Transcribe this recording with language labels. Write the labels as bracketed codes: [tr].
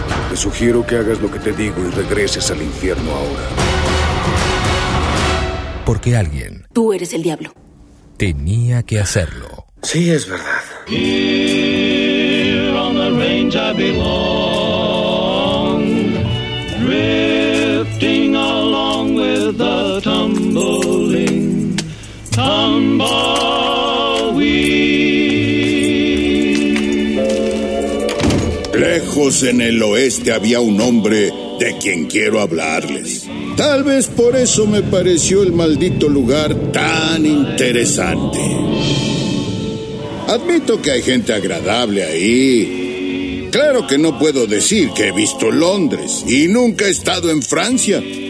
[es] Te sugiero que hagas lo que te digo y regreses al infierno ahora. Porque alguien... Tú eres el diablo. Tenía que hacerlo. Sí, es verdad. [en] Here on the range I belong, drifting along with the tumbling, tumbleweed. [es] Lejos en el oeste había un hombre de quien quiero hablarles. Tal vez por eso me pareció el maldito lugar tan interesante. Admito que hay gente agradable ahí. Claro que no puedo decir que he visto Londres y nunca he estado en Francia.